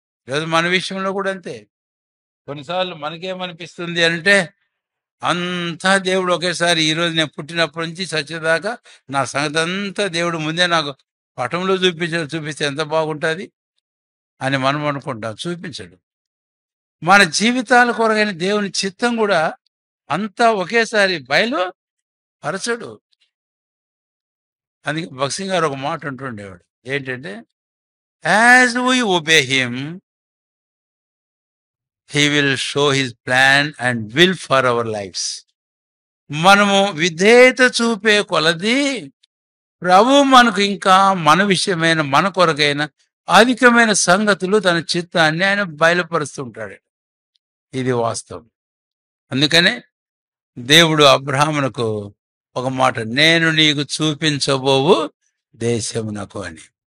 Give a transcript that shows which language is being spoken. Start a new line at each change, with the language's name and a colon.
Telugu: ఈరోజు మన విషయంలో కూడా అంతే. కొన్నిసార్లు మనకేమనిపిస్తుంది అంటే, అంతా దేవుడు ఒకేసారి, ఈరోజు నేను పుట్టినప్పటి నుంచి చచ్చేదాకా నా సంగతి అంతా దేవుడు ముందే నాకు పటంలో చూపిస్తే ఎంత బాగుంటుంది అని మనం అనుకుంటాం. చూపించడు. మన జీవితాల కొరకైన దేవుని చిత్తం కూడా అంతా ఒకేసారి బయలుపరచడు. అందుకే భక్సింగ్ గారు ఒక మాట అంటుండేవాడు. ఏంటంటే,
English: As we obey him, he will show his plan and will for our lives.
Telugu: మనము విధేయత చూపే కొలది ప్రభు మనకు ఇంకా మన విషయమైన మన కొరకైన అధికమైన సంగతులు తన చిత్తాన్ని ఆయన బయలుపరుస్తుంటాడు. ఇది వాస్తవం. అందుకనే దేవుడు అబ్రహామునకు ఒక మాట, నేను నీకు చూపించబోవు దేశమునకు అని.